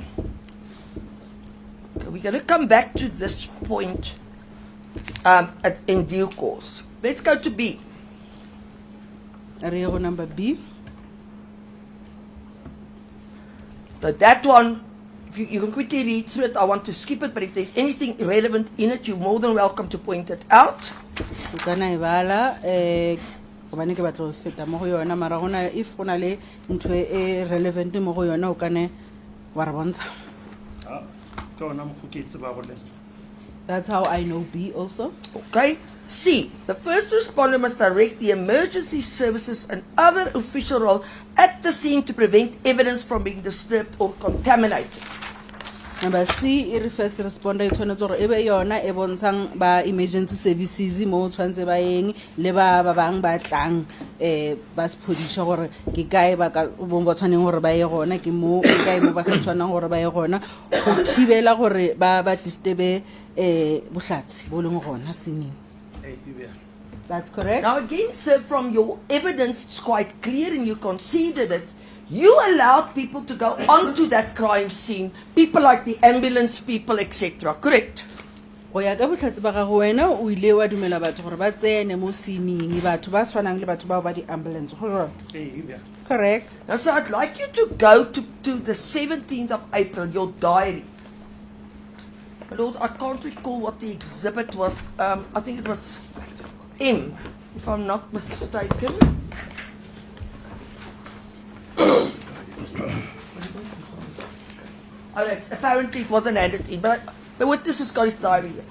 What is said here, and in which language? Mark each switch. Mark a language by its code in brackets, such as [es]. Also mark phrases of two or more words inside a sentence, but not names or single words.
[en] Okay, we're going to come back to this point in due course. Let's go to B. Area number B. So that one, if you can quickly read through it, I want to skip it, but if there's anything irrelevant in it, you're more than welcome to point it out. [tn] O kana e bala gobane ke batla go feta mo go yona mara gona if go na le ntho e relevant mo go yona o kane wa re bontsha. Ke ona mo ke tseba go le. [en] That's how I know B also. Okay. C. The first responder must direct the emergency services and other official role at the scene to prevent evidence from being disturbed or contaminated. [tn] Number C, e re [en] first responder [tn] e tshwanetse gore ebe yona e bontshang ba [en] emergency services [tn] mo tshwanetse ba eng le ba bang ba tlang ba sepodisha gore ke kae ba ka bo tshwaneng gore ba ye gona ke mo ke kae mo ba sa tshwanang gore ba ye gona go thibela gore ba disturbe bohlatsi bo leng gona sineng. [en] That's correct. Now again, sir, from your evidence, it's quite clear and you conceded it. You allowed people to go onto that crime scene, people like the ambulance people, etc. Correct? [tn] Go ya ka bohlatsi ba gago wena o ile wa dumela batho gore ba tsene mo sineng batho ba tshwanang le batho ba ba di ambulance. [en] Correct. Now, so I'd like you to go to the 17th of April, your diary. My Lord, I can't recall what the exhibit was. I think it was M, if I'm not mistaken. Apparently it wasn't handed in, but the witness has got his diary here.